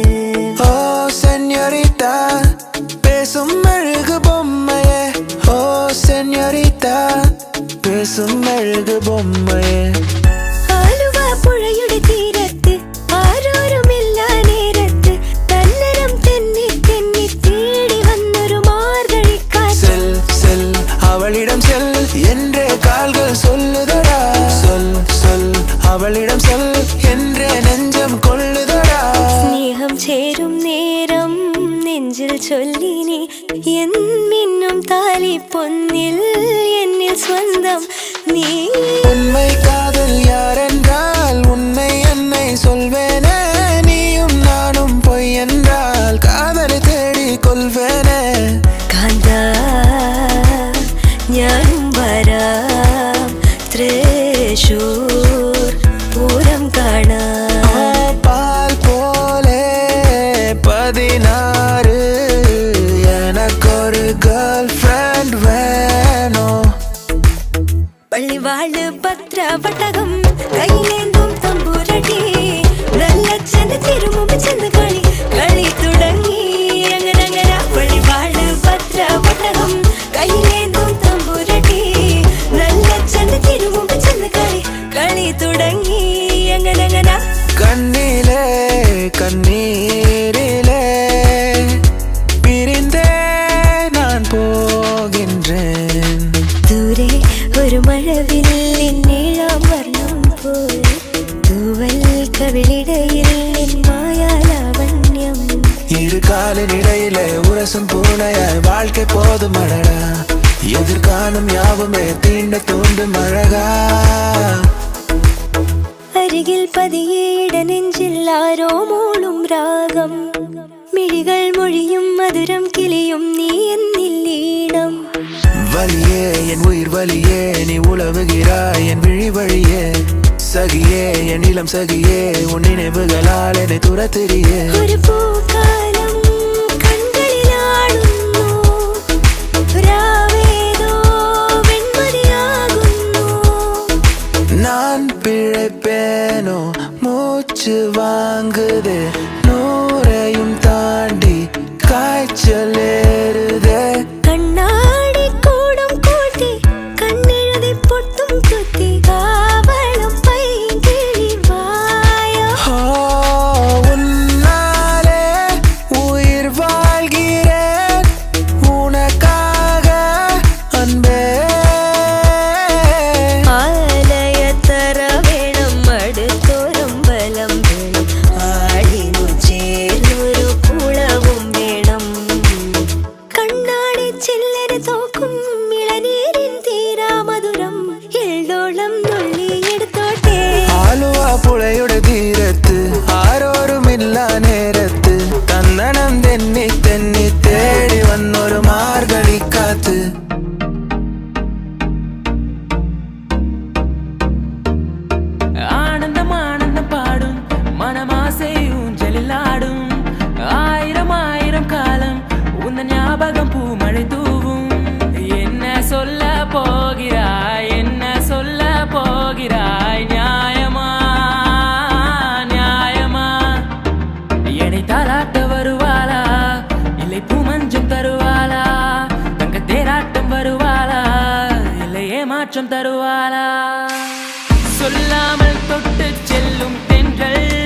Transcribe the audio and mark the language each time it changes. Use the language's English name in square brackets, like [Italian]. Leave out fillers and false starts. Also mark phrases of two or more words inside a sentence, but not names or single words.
[Tamil] ஓ செனோரிட்டா பேசும் மெழுகு பொம்மையே ஓ செனோரிட்டா பேசும் மெழுகு பொம்மையே [Malayalam] ആലുവ പുഴയുടെ തീരത്ത് ആരോരുമില്ല നേരത്ത് തന്നരം തെന്നി തെന്നി തേടി വന്നൊരു മാർഗഴിക്കാറ്റ് [Tamil] செல் செல் அவளிடம் செல் என்றே கால்கள் சொல்லுதடா சொல் சொல் அவளிடம் சொல் என்றே நெஞ்சம் கொள்ளுதடா [Malayalam] സ്നേഹം ചേരും നേരം നെഞ്ചിൽ ചൊല്ലിനി എന്നിന്നും താലി പൊന്നിൽ എന്നിൽ സ്വന്തം നീ [Tamil] உண்மை காதல் யாரென்றால் உன்னை என்னை சொல்வேனே நீயும் நானும் பொய் என்றால் காதலை தேடி கொள்வேனே [Malayalam] കാന്ത ഞാനും വരാം തൃശൂർ പൂരം കാണാം [Tamil] பால் போலே 16 எனக்கு ஒரு [English] girl friend [Tamil] வேணும் [Malayalam] പള്ളിവാള് ഭദ്രവട്ടകം കയ്യിലേന്തും തമ്പുരടി നല്ല ചെന്ന് തിരുമുമ്പ് ചെന്ന് കളി കളി തുടങ്ങി അങ്ങനെ പള്ളിവാള് ഭദ്രവട്ടകം കയ്യിലേന്തും തമ്പുരടി നല്ല ചെന്ന് തിരുമുമ്പ് ചെന്ന് കളി കളി തുടങ്ങി അങ്ങനെ [Tamil] கண்ணிலே கண்ணீரிலே பிரிந்தே நான் போகின்றேன் [Malayalam] ദൂരെ ഒരു മഴവില്ലിൻ നീളം വർണ്ണം പോൽ തൂവൽ കവിളിടയിൽ നിൻ മായാലാവണ്യം [Tamil] இரு காலின் இடையிலே உரசும் பூனையாய் வாழ்க்கை போதும் அழகா எதிர்காணும் யாவுமே தீண்ட தூண்டும் அழகா [Malayalam] അരികിൽ പതിയെ ഇടനെഞ്ചിൽ ആരോ മൂളും രാഗം മിഴികൾ മൊഴിയും മധുരം കിളിയും നീ എന്നില്ലീണം [Tamil] வலியே என் உயிர் வலியே நீ உலவுகிறாய் என் விழி வழியே சகியே என் இளம் சகியே உன் நினைவுகளால் என்னை துரத்திரியே [Malayalam] ഒരു പൂക്കാലം കൺകളിലാടുന്നു രാവേതോ വെൺമതിയാകുന്നു [Tamil] நான் பிழைப்பேனோ மூச்சு வாங்குதே நூறையும் தாண்டி காய்ச்சல் ஏறுதே [Malayalam] കണ്ണാടി കൂടം കൂട്ടി കണ്ണെഴുതി പൊട്ടും കുത്തി കാവളം പൈകിളി വായോ [Tamil] ஓ, உன்னாலே உயிர் வாழ்கிறேன் உனக்காக அன்பே [Malayalam] ആലയത്തറ വേണം അടുത്തോരം ബലം വേണം ആടിനു ചേർന്നൊരു കുളവും വേണം കണ്ണാടി ചില്ലര തോക്കും ഇളനീരിൻ തീരാ മധുരം എള്ളോളം നുള്ളിയെടുത്തോട്ടെ ആലുവ പുഴയുടെ തീരത്ത് ആരോരുമില്ല നേരത്ത് തന്നണം തെന്നി തെന്നി തേടി വന്നൊരു മാർഗഴിക്കാത്ത് [Tamil] ஆனந்தம் ஆனந்தம் பாடும் மனமாசை ஊஞ்சலில் ஆடும் ஆயிரம் ஆயிரம் காலம் உந்த ஞாபகம் பூமழை தூவும் என்ன சொல்ல போகிறாய் என்ன சொல்ல போகிறாய் நியாயமா நியாயமா எடை தாளாட்ட வருவாளா இல்லை பூமஞ்சம் தருவாளா தங்க தேராட்டம் வருவாளா இல்லை ஏமாற்றம் தருவாளா சொல்லாமல் தொட்டு செல்லும் தென்றல்